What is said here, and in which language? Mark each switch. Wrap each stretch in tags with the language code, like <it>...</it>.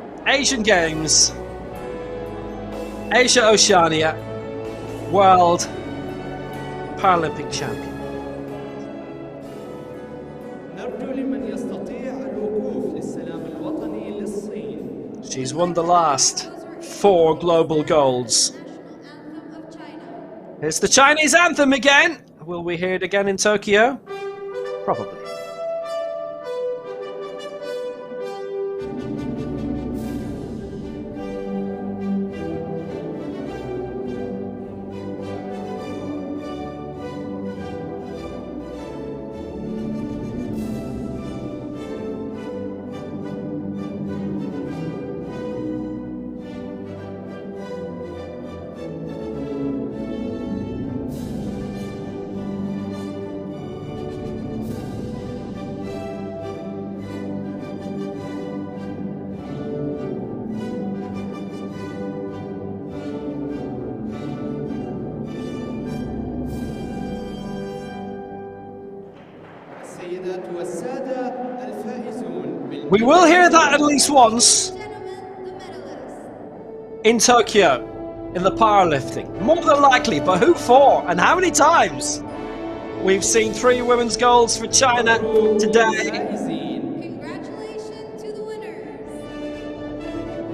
<en>Asian Games, Asia Oceania, World Paralympic Champion.</en> <ar>نرجو لمن يستطيع الوقوف للسلام الوطني للصين.</ar> <en>She's won the last 4 global golds. National anthem of China. It's the Chinese anthem again. Will we hear it again in Tokyo? Probably.</en> <ar>السيدات والسادة الفائزون</ar> <en>We will hear that at least once Gentlemen, the medalists. in Tokyo in the powerlifting. More than likely, but who for and how many times? We've seen 3 women's golds for China today.</en> <ar>الفائزين.</ar> <en>Congratulations to the winners.</en>